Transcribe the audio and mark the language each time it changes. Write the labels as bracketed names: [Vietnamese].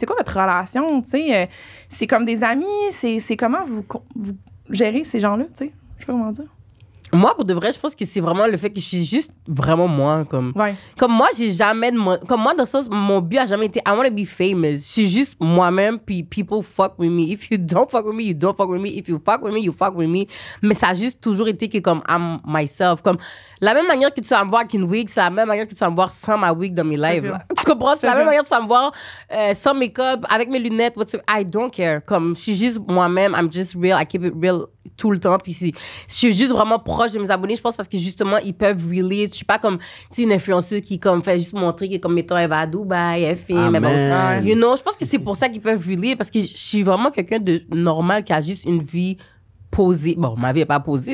[French] C'est quoi votre relation, tu sais? C'est comme des amis, c'est comment vous gérez ces gens-là, tu sais? Je sais pas comment dire. Moi, pour de vrai, je pense que c'est vraiment le fait que je suis juste vraiment moi. Comme moi, j'ai jamais... Comme moi, dans le sens, mon but a jamais été [English] I want to be famous. [French] Je suis juste moi-même, puis [English] people fuck with me. If you don't fuck with me, you don't fuck with me. If you fuck with me, you fuck with me. [French] Mais ça a juste toujours été que comme [English] I'm myself. [French] Comme la même manière que tu vas me voir avec une wig, c'est la même manière que tu vas me voir sans ma wig dans mes lives. Tu comprends? C'est la même manière que tu vas me voir sans make-up, avec mes lunettes. [English] I don't care. [French] Comme je suis juste moi-même. [English] I'm just real. I keep it real [French] tout le temps. Puis je suis juste vraiment proche de mes abonnés, je pense, parce que justement, ils peuvent relate. Je suis pas comme une influenceuse qui comme, fait juste montrer que, comme, mettons, elle va à Dubaï, elle filme, mais bon, you know, je pense que c'est pour ça qu'ils peuvent relate, parce que je suis vraiment quelqu'un de normal qui a juste une vie posée. Bon, ma vie est pas posée.